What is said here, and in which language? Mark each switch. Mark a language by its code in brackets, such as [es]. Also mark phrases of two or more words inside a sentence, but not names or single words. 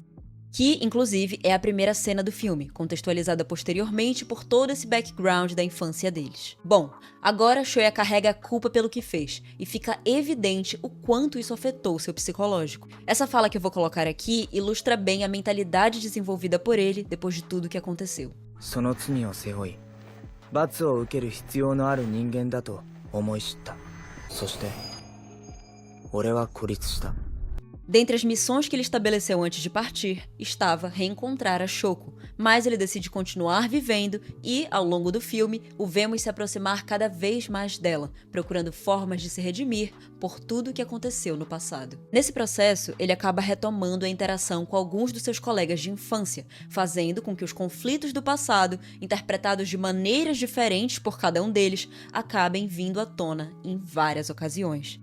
[pt] Que, inclusive, é a primeira cena do filme, contextualizada posteriormente por todo esse background da infância deles. Bom, agora Shoya carrega a culpa pelo que fez, e fica evidente o quanto isso afetou seu psicológico. Essa fala que eu vou colocar aqui ilustra bem a mentalidade desenvolvida por ele depois de tudo que aconteceu. [ja] その罪を背負い罰を受ける必要のある人間だと思い知った。そして俺は孤立した。 [pt] Dentre as missões que ele estabeleceu antes de partir, estava reencontrar a Shoko, mas ele decide continuar vivendo e, ao longo do filme, o vemos se aproximar cada vez mais dela, procurando formas de se redimir por tudo o que aconteceu no passado. Nesse processo, ele acaba retomando a interação com alguns dos seus colegas de infância, fazendo com que os conflitos do passado, interpretados de maneiras diferentes por cada um deles, acabem vindo à tona em várias ocasiões.